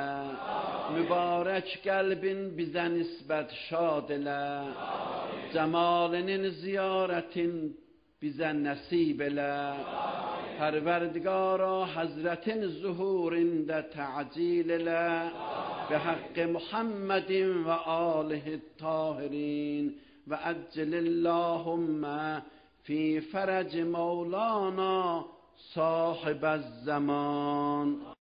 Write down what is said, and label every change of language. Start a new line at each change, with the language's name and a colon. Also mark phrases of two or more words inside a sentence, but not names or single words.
Azerbaijani: Mübarək qəlbin bizə nisbət şad elə. Cəmalinin ziyarətin bizə nəsib elə. Pərverdigara Həzrətin zuhurində təcil elə.
Arabic: بحق محمد وآله الطاهرين وأجل اللهم في فرج مولانا صاحب الزمان.